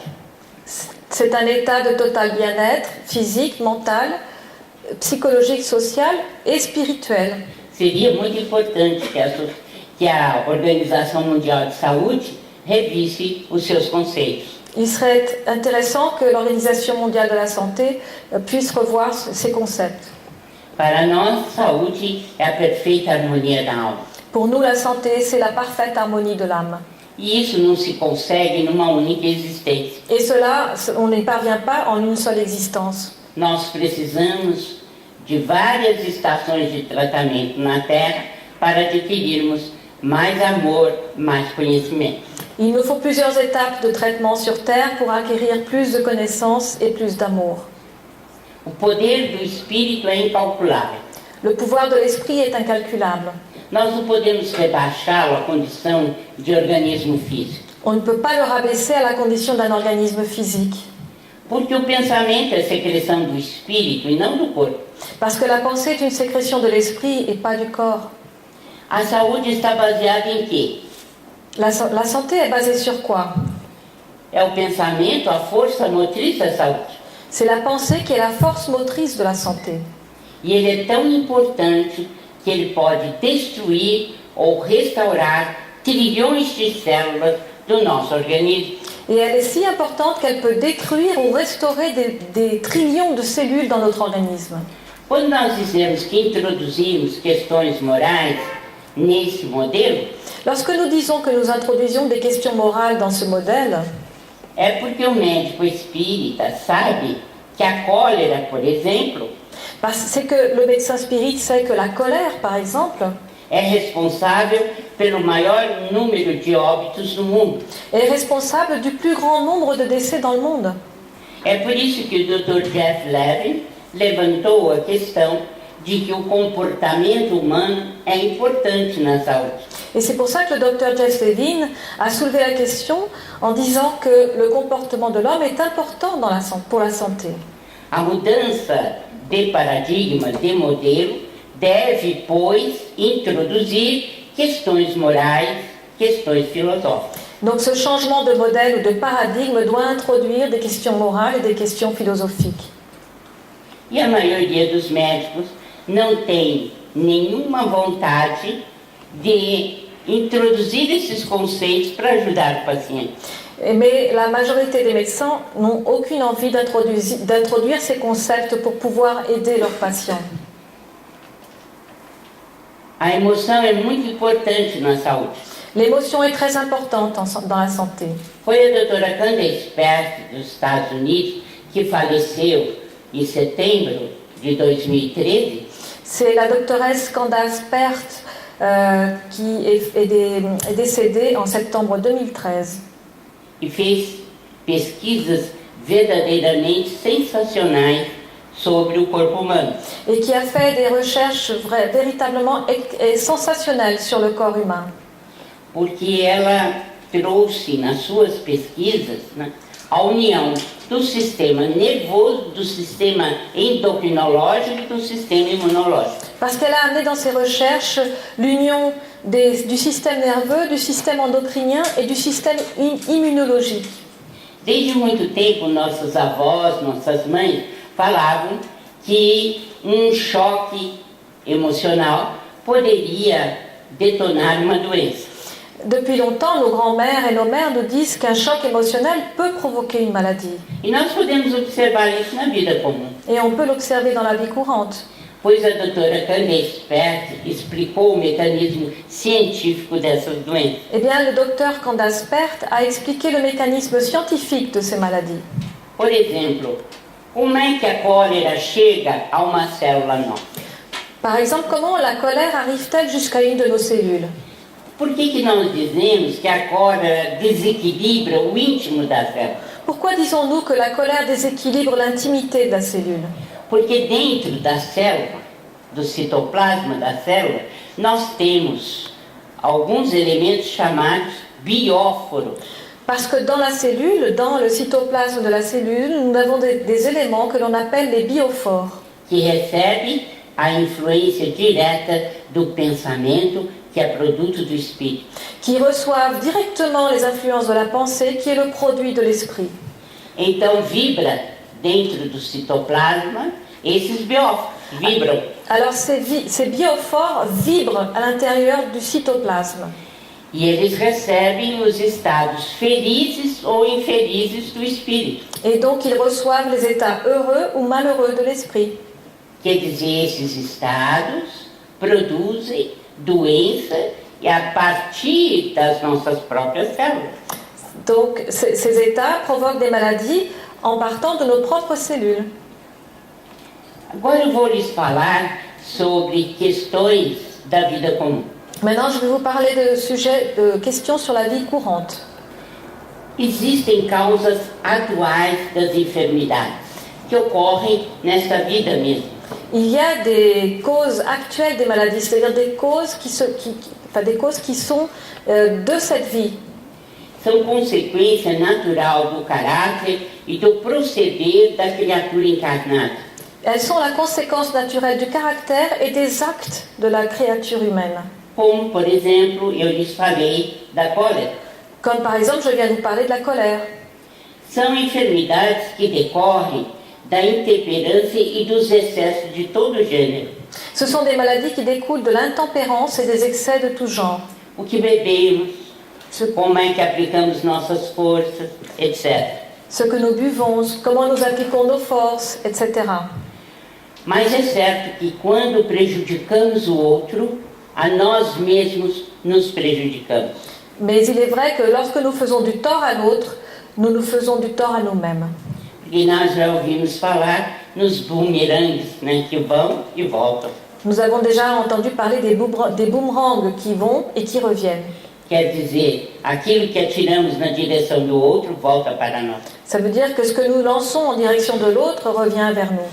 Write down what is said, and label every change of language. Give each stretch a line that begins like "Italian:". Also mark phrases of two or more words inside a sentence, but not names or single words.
French: C'est un état de total bien-être physique, mental, psychologique, social et spirituel.
Portuguese: Seria muito importante que a Organização Mundial de Saúde revisse os seus conceitos.
French: Il serait intéressant que l'Organisation mondiale de la santé puisse revoir ces concepts.
Portuguese: Para nós, saúde é a perfeita harmonia da alma.
French: Pour nous, la santé, c'est la parfaite harmonie de l'âme.
Portuguese: E isso não se consegue numa única existência.
French: Et cela, on n'y parvient pas en une seule existence.
Portuguese: Nós precisamos de várias estações de tratamento na Terra para adquirirmos mais amor, mais conhecimento.
French: Il nous faut plusieurs étapes de traitement sur Terre pour acquérir plus de connaissances et plus d'amour.
Portuguese: O poder do espírito é incalculável.
French: Le pouvoir de l'esprit est incalculable.
Portuguese: Nós não podemos rebaixá-lo à condição de organismo físico.
French: On ne peut pas le rabaisser à la condition d'un organisme physique.
Portuguese: Porque o pensamento é secreção do espírito e não do corpo.
French: Parce que la pensée est une sécrétion de l'esprit et pas du corps.
Portuguese: A saúde está baseada em quê?
French: La santé est basée sur quoi?
Portuguese: É o pensamento, a força motriz da saúde.
French: C'est la pensée qui est la force motrice de la santé.
Portuguese: E ele é tão importante que ele pode destruir ou restaurar trilhões de células do nosso organismo.
French: Et elle est si importante qu'elle peut détruire ou restaurer des trillions de cellules dans notre organisme.
Portuguese: Quando nós dizemos que introduzimos questões morais nesse modelo,
French: Lorsque nous disons que nous introduisons des questions morales dans ce modèle,
Portuguese: é porque o médico espírita sabe que a cólera, por exemplo,
French: c'est que le médecin spirit sait que la colère, par exemple,
Portuguese: é responsável pelo maior número de óbitos no mundo.
French: est responsable du plus grand nombre de décès dans le monde.
Portuguese: É por isso que o Dr. Jeff Levin levantou a questão de que o comportamento humano é importante na saúde.
French: Et c'est pour ça que le docteur Jeff Levin a soulevé la question en disant que le comportement de l'homme est important pour la santé.
Portuguese: A mudança de paradigma, de modelo, deve, pois, introduzir questões morais, questões filosóficas.
French: Donc ce changement de modèle ou de paradigme doit introduire des questions morales et des questions philosophiques.
Portuguese: E a maioria dos médicos não tem nenhuma vontade de introduzir esses conceitos para ajudar o paciente.
French: Mais la majorité des médecins n'ont aucune envie d'introduire ces concepts pour pouvoir aider leurs patients.
Portuguese: A emoção é muito importante na saúde.
French: L'émotion est très importante dans la santé.
Portuguese: Foi a doutora Candace Pert, dos Estados Unidos, que faleceu em setembro de 2013.
French: C'est la doctoresse Candace Pert qui est décédée en septembre 2013.
Portuguese: E fez pesquisas verdadeiramente sensacionais sobre o corpo humano.
French: Et qui a fait des recherches véritablement sensationnelles sur le corps humain.
Portuguese: Porque ela trouxe nas suas pesquisas, né, a união do sistema nervoso, do sistema endocrinológico e do sistema imunológico.
French: Parce qu'elle a amené dans ses recherches l'union du système nerveux, du système endocrinien et du système immunologique.
Portuguese: Desde muito tempo, nossos avós, nossas mães falavam que choque emocional poderia detonar uma doença.
French: Depuis longtemps, nos grands-mères et nos mères nous disent qu'un choc émotionnel peut provoquer une maladie.
Portuguese: E nós podemos observar isso na vida comum.
French: Et on peut l'observer dans la vie courante.
Portuguese: Pois a doutora Candace Pert explicou o mecanismo científico dessas doenças.
French: Eh bien, le docteur Candace Pert a expliqué le mécanisme scientifique de ces maladies.
Portuguese: Por exemplo, como é que a cólera chega a uma célula nossa?
French: Par exemple, comment la colère arrive-t-elle jusqu'à une de nos cellules?
Portuguese: Por que nós dizemos que a cólera desequilibra o íntimo da célula?
French: Pourquoi disons-nous que la colère déséquilibre l'intimité de la cellule?
Portuguese: Porque dentro da célula, do citoplasma da célula, nós temos alguns elementos chamados bióforos.
French: Parce que dans la cellule, dans le cytoplasme de la cellule, nous avons des éléments que l'on appelle les biophores.
Portuguese: Que recebem a influência direta do pensamento, que é produto do espírito.
French: Qui reçoivent directement les influences de la pensée, qui est le produit de l'esprit.
Portuguese: Então vibra dentro do citoplasma esses bióforos, vibram.
French: Alors ces biophores vibrent à l'intérieur du cytoplasme.
Portuguese: E eles recebem os estados felizes ou infelizes do espírito.
French: Et donc ils reçoivent les états heureux ou malheureux de l'esprit.
Portuguese: Quer dizer, esses estados produzem doença e a partir das nossas próprias células.
French: Donc ces états provoquent des maladies en partant de nos propres cellules.
Portuguese: Agora eu vou lhes falar sobre questões da vida comum.
French: Maintenant, je vais vous parler de questions sur la vie courante.
Portuguese: Existem causas atuais das enfermidades que ocorrem nesta vida mesmo.
French: Il y a des causes actuelles des maladies, c'est-à-dire des causes qui sont de cette vie.
Portuguese: São consequência natural do caráter e do proceder da criatura encarnada.
French: Elles sont la conséquence naturelle du caractère et des actes de la créature humaine.
Portuguese: Como, por exemplo, eu lhes falei da cólera.
French: Comme par exemple, je viens de vous parler de la colère.
Portuguese: São enfermidades que decorrem da intemperância e dos excessos de todo gênero.
French: Ce sont des maladies qui découlent de l'intempérance et des excès de tout genre.
Portuguese: O que bebemos, como é que aplicamos nossas forças, etc.
French: Ce que nous buvons, comment nous appliquons nos forces, etc.
Portuguese: Mas é certo que quando prejudicamos o outro, a nós mesmos nos prejudicamos.
French: Mais il est vrai que lorsque nous faisons du tort à l'autre, nous nous faisons du tort à nous-mêmes.
Portuguese: Porque nós já ouvimos falar nos bumerangues, né, que vão e voltam.
French: Nous avons déjà entendu parler des boomerangs qui vont et qui reviennent.
Portuguese: Quer dizer, aquilo que atiramos na direção do outro volta para nós.
French: Ça veut dire que ce que nous lançons en direction de l'autre revient vers nous.